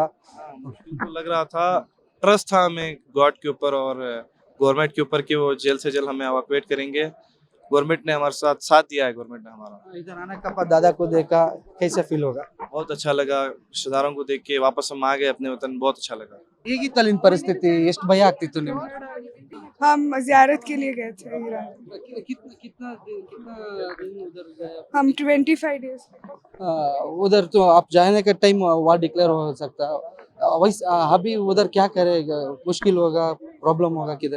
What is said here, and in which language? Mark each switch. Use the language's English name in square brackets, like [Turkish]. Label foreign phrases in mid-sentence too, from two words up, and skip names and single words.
[Hindi] मुश्किल तो लग रहा था, ट्रस्ट था हमें गॉड के ऊपर और गवर्नमेंट के ऊपर कि वो जल्द से जल्द हमें एवाकुएट करेंगे। गवर्नमेंट ने हमारे साथ दिया है, गवर्नमेंट ने हमारा। इधर आने का बाद दादा को देखा, कैसा फील होगा? बहुत अच्छा लगा, रिश्तेदारों को देख के वापस हम आ गए अपने वतन, बहुत अच्छा लगा। [Kannada] ಹೇಗಿತ್ತು ಅಲ್ಲಿನ ಪರಿಸ್ಥಿತಿ ಎಷ್ಟು ಭಯ ಆಗ್ತಿತ್ತು ನಿಮ್ಗೆ [Hindi] हम जियारत के लिए गए थे ईरान। कितना दिन उधर गए हम 25 डेज। उधर तो आप जाने का टाइम [English] war declare [Hindi] हो सकता है वैसे अभी उधर क्या करेगा मुश्किल होगा प्रॉब्लम होगा किधर